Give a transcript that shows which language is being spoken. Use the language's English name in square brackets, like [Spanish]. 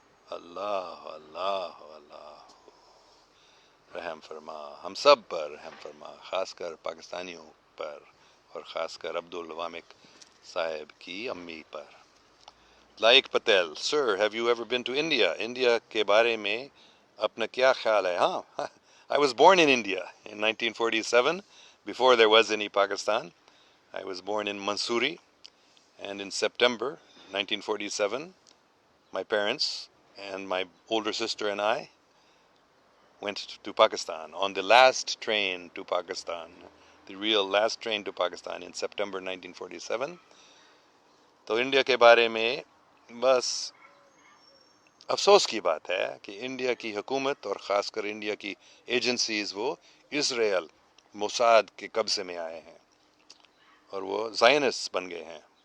[Urdu] اللہ اللہ اللہ رحم فرما، ہم سب پر رحم فرما، خاص کر پاکستانیوں پر، اور خاص کر عبد الوامک صاحب کی امی پر. [English] Laiq Patel, sir have you ever been to India? [Urdu] India کے بارے میں اپنا کیا خیال ہے؟ ہاں، [English] I was born in India in 1947, before there was any Pakistan. I was born in Mansouri, and in September 1947, my parents and my older sister and I went to Pakistan on the last train to Pakistan, the real last train to Pakistan in September 1947. [Urdu] تو India کے بارے میں بس افسوس کی بات ہے کہ انڈیا کی حکومت اور خاص کر انڈیا کی ایجنسیز وہ اسرائیل، موساد کے قبضے میں آئے ہیں، اور وہ زائنسٹ بن گئے ہیں.